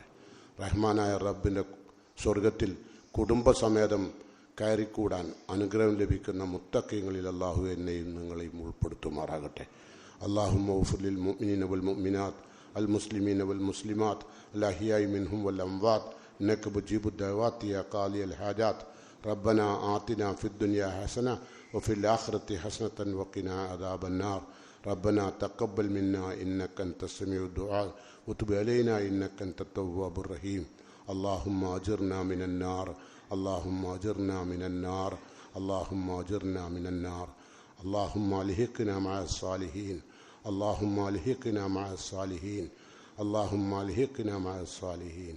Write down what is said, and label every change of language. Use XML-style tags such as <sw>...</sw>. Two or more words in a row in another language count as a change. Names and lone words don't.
<ml>റഹ്മാനായ റബ്ബിൻ്റെ സ്വർഗത്തിൽ കുടുംബസമേതം കയറിക്കൂടാൻ അനുഗ്രഹം ലഭിക്കുന്ന മുത്തഖീങ്ങളിൽ അള്ളാഹു എന്നെയും നിങ്ങളെയും ഉൾപ്പെടുത്തുമാറാകട്ടെ.</ml> <ar>اللهم اغفر للمؤمنين والمؤمنات المسلمين والمسلمات الأحياء منهم والأموات إنك مجيب الدعوات يا قاضي الحاجات. ربنا آتنا في الدنيا حسنة وفي الآخرة حسنة وقنا عذاب النار. ربنا تقبل منا إنك أنت السميع الدعاء وتب علينا إنك أنت التواب الرحيم. اللهم أجرنا من النار، اللهم أجرنا من النار، اللهم أجرنا من النار. اللهم ألحقنا مع الصالحين، اللهم ألحقنا مع الصالحين، اللهم ألحقنا مع الصالحين.</ar>